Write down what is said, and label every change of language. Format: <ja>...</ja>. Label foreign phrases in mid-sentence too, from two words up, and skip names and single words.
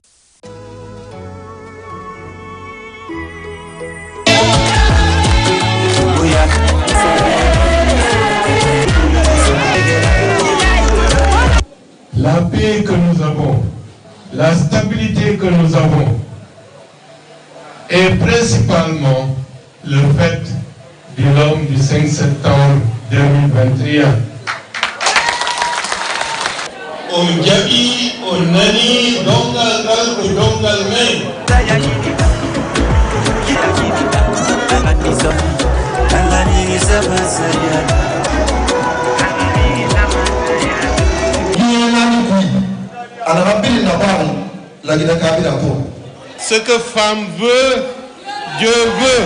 <fr>La paix que nous avons, la stabilité que nous avons, est principalement le fait du l'homme du 5 septembre 2021.</fr> <ff>On jabi, on nani, dongal dal ko dongal men.</ff> <fr>Ce que femme veut, Dieu veut.</fr>